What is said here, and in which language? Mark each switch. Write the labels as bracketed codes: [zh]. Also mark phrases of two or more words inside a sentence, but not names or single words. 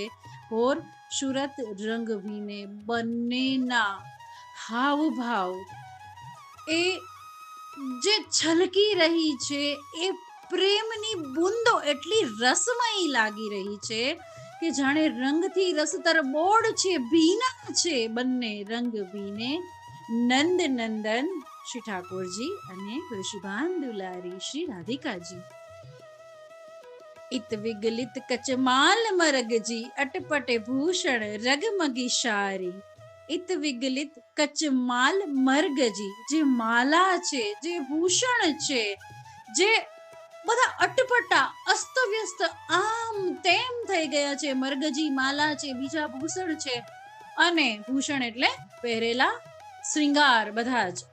[gu] ભોર સુરત રંગ ભીને, બંનેના હાવભાવ એ જે છલકી રહી છે એ પ્રેમની બુંદો એટલી રસમયી લાગી રહી છે કે જાણે રંગથી રસતર બોળ છે, ભીના છે બંને રંગ ભીને. નંદ નંદન શ્રી ઠાકોરજી અને વૃષભાન દુલારી શ્રી રાધિકાજી. [bra] इत विगलित कचमाल मरगजी, अटपटे भूषण रगमगी शारी. इत विगलित कचमाल मरगजी, [gu] જે માલા છે, જે ભૂષણ છે, જે બધા અટપટા અસ્તવ્યસ્ત આમ તેમ થઈ ગયા છે. મરગજી માલા છે, બીજા ભૂષણ છે, અને ભૂષણ એટલે પહેરેલા શ્રૃંગાર બધા જ.